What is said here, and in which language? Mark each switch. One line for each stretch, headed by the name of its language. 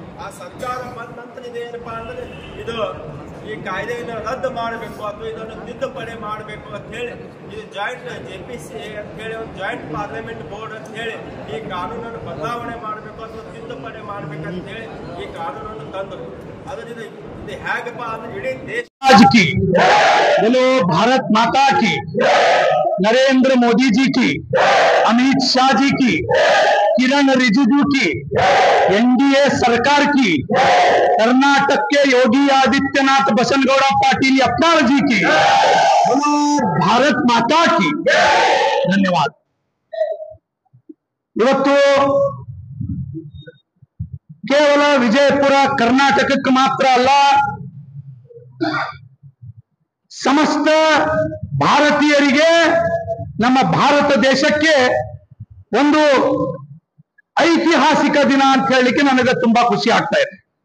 Kannada: ಆ ಸರ್ಕಾರ ಬಂದ ನಂತರ ಇದೇನಪ್ಪಾ ಅಂದ್ರೆ ಇದು ಈ ಕಾಯ್ದೆಯನ್ನು ರದ್ದು ಮಾಡಬೇಕು ಅಥವಾ ಇದನ್ನು ತಿದ್ದುಪಡಿ ಮಾಡಬೇಕು ಅಂತ ಹೇಳಿ ಇದು ಜಾಯಿಂಟ್ JPC ಅಂತ ಹೇಳಿ ಒಂದು ಜಾಯಿಂಟ್ ಪಾರ್ಲಿಮೆಂಟ್ ಬೋರ್ಡ್ ಅಂತ ಹೇಳಿ ಈ ಕಾನೂನನ್ನು ಬದಲಾವಣೆ ಮಾಡಬೇಕು ಅಥವಾ ತಿದ್ದುಪಡಿ ಮಾಡ್ಬೇಕಂತ ಹೇಳಿ ಈ ಕಾನೂನನ್ನು ತಂದರು. ಅದರಿಂದ ಇದು ಹೇಗಪ್ಪ ಅಂದ್ರೆ ಇಡೀ ದೇಶ
Hindi: की बोलो, भारत माता की, नरेंद्र मोदी जी की, अमित शाह जी की, किरण रिजिजू की, NDA सरकार की, कर्नाटक के योगी आदित्यनाथ बसनगौड़ा पाटिल यत्नाल जी की, बोलो भारत माता की. धन्यवाद.
Kannada: ಇವತ್ತು ಕೇವಲ ವಿಜಯಪುರ ಕರ್ನಾಟಕಕ್ಕೆ ಮಾತ್ರ ಅಲ್ಲ, ಸಮಸ್ತ ಭಾರತೀಯರಿಗೆ, ನಮ್ಮ ಭಾರತ ದೇಶಕ್ಕೆ ಒಂದು ಐತಿಹಾಸಿಕ ದಿನ ಅಂತ ಹೇಳಲಿಕ್ಕೆ ನನಗೆ ತುಂಬಾ ಖುಷಿ ಆಗ್ತಾ ಇದೆ.